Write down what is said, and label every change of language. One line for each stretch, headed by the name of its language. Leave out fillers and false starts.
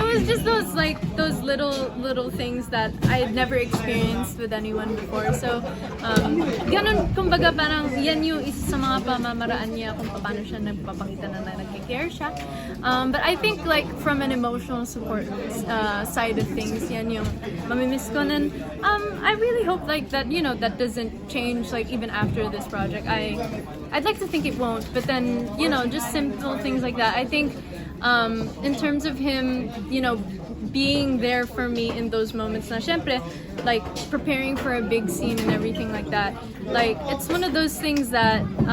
English: it was just those little things that I had never experienced with anyone before.
Filipino: So, ganun, kumbaga parang yan yung isa sa mga pamamaraan niya kung paano siya nagpapakita na nag-care siya.
English: But I think like from an emotional support side of things,
Filipino: yan yung mamimiss ko.
English: And I really hope like that, that doesn't change like even after this project. I'd like to think it won't, but then, just simple things like that. I think in terms of him, being there for me in those moments
Filipino: na syempre,
English: like preparing for a big scene and everything like that, like it's one of those things that